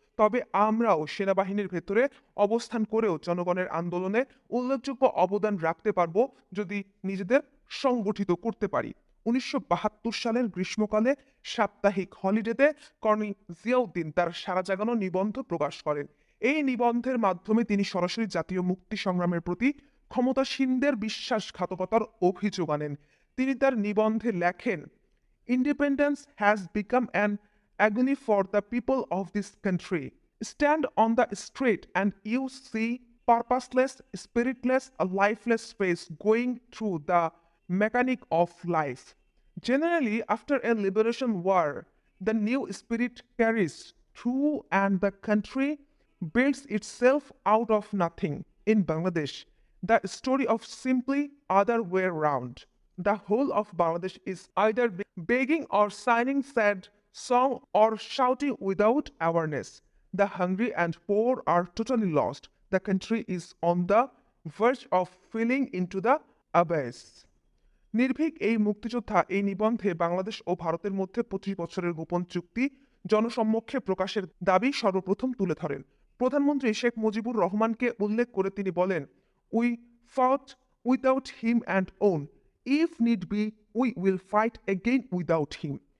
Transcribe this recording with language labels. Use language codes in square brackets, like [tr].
[bn] তবে আমরাও সেনাবাহিনীর ভেতরে অবস্থান করেও জনগণের আন্দোলনে উল্লেখযোগ্য অবদান রাখতে পারবো যদি নিজেদের সংগঠিত করতে পারি। ১৯৭২ সালের গ্রীষ্মকালে সাপ্তাহিক হলিডেতে কর্নেল জিয়াউদ্দিন তার সারা জাগানো নিবন্ধ প্রকাশ করেন। এই নিবন্ধের মাধ্যমে তিনি সরাসরি জাতীয় মুক্তি সংগ্রামের প্রতি ক্ষমতাসীনদের বিশ্বাসঘাতকতার অভিযোগ আনেন। তিনি তার নিবন্ধে লেখেন, [en] "Independence has become an agony for the people of this country. Stand on the street and you see purposeless, spiritless, a lifeless face going through the mechanic of life. Generally, after a liberation war, the new spirit carries through and the country builds itself out of nothing. In Bangladesh, the story of simply other way round. The whole of Bangladesh is either begging or signing sad song or shouting without awareness. The hungry and poor are totally lost. The country is on the verge of falling into the abyss." [bn] নির্ভীক এই মুক্তিযোদ্ধা এই নিবন্ধে বাংলাদেশ ও ভারতের মধ্যে ২৫ বছরের গোপন চুক্তি জনসম্মুখে প্রকাশের দাবি সর্বপ্রথম তুলে ধরেন। প্রধানমন্ত্রী শেখ মুজিবুর রহমানকে উল্লেখ করে তিনি বলেন, [en] "We fought without him and won, if need be we will fight again without him."